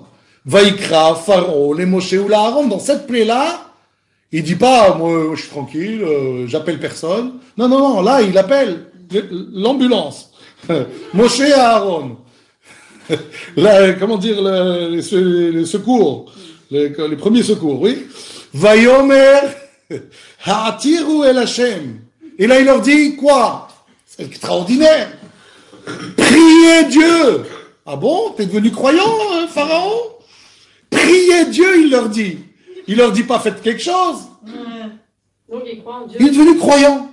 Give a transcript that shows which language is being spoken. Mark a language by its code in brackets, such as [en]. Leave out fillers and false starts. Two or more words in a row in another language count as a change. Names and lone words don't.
[fr] Vaikra, Pharaon, les Moshe ou la Aaron. Dans cette plaie-là, il dit pas, moi je suis tranquille, j'appelle personne. Non, là il appelle l'ambulance. Moshe et Aaron. Le secours. Les premiers secours, oui. [he] ויאמר העתירו אל השם. [fr] Et là il leur dit quoi? C'est extraordinaire. Priez Dieu. Ah bon? T'es devenu croyant, Pharaon? Priez Dieu, il leur dit. Il leur dit pas faites quelque chose. Donc il croit en Dieu. Il est devenu croyant.